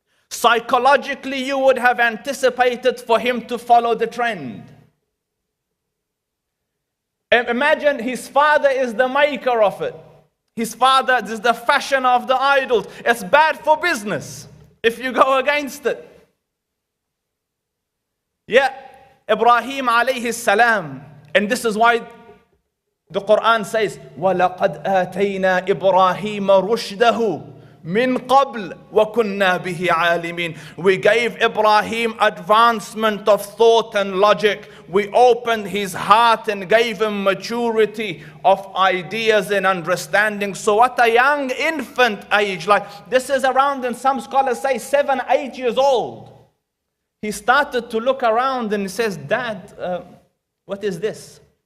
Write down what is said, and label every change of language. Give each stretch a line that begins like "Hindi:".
English: Psychologically, you would have anticipated for him to follow the trend. Imagine his father is the maker of it. His father is the fashion of the idols. It's bad for business if you go against it. Yeah, Ibrahim alayhi salam. And this is why the Quran says,
Arabic: وَلَقَدْ آتَيْنَا إِبْرَاهِيمَ رُشْدَهُ مِنْ قَبْلِ وَكُنَّا بِهِ عَالِمِينَ.
English: We gave Ibrahim advancement of thought and logic. We opened his heart and gave him maturity of ideas and understanding. So at a young infant age, like this is around, and some scholars say 7, 8 years old, he started to look around and he says, Dad, what is this?